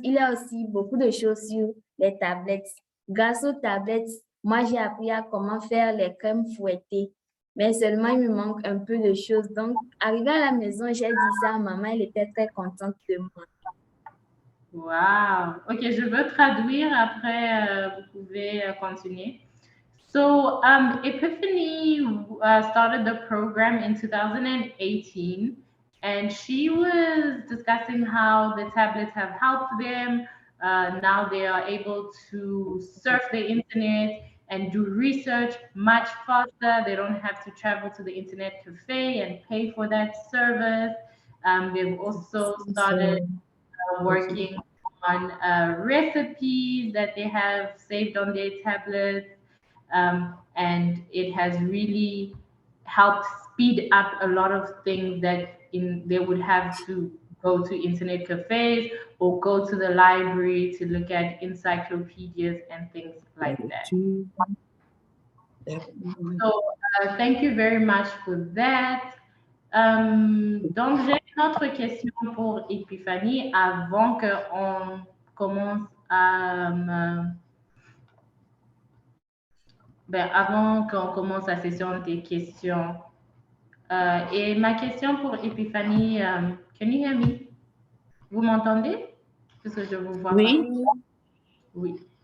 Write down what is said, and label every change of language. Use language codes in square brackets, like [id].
[fr] Il y a aussi beaucoup de choses sur les tablettes. Grâce aux tablettes, moi, j'ai appris à comment faire les crèmes fouettées. Mais seulement, il me manque un peu de choses. Donc, arrivé à la maison, j'ai dit ça à maman. Elle était très contente de moi. Wow. OK, je veux traduire. Après, vous pouvez continuer. [en] So, Epiphany started the program in 2018, and she was discussing how the tablets have helped them. Now they are able to surf the internet and do research much faster. They don't have to travel to the internet cafe and pay for that service. They've also started working on recipes that they have saved on their tablets. And it has really helped speed up a lot of things that they would have to go to internet cafes or go to the library to look at encyclopedias and things like that. So thank you very much for that. [fr] Donc, j'ai une autre question pour Epiphanie avant qu'on commence à... avant qu'on commence la session des questions. Et ma question pour Epiphanie, [en] can you hear me? [fr] Vous m'entendez? Parce que je vous vois pas. Oui.